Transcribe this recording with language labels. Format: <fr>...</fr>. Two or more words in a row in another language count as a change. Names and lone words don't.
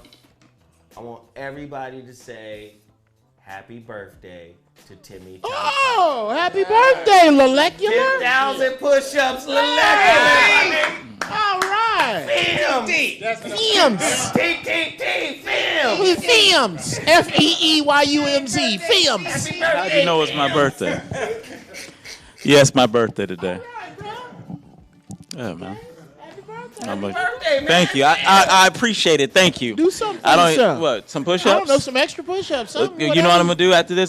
<en>I want everybody to say happy birthday to Timmy Tight Top. Oh, happy birthday, Lelecular. 10,000 push-ups, Lelecular. All right. Films. Films. Films. F-E-E-Y-U-M-Z. Films. How'd you know it's my birthday? Yes, my birthday today. Yeah, man. Birthday, man. Thank you. I appreciate it. Thank you. Do something. What? Some push-ups? I don't know, some extra push-ups. You know what I'm gonna do after this?</en>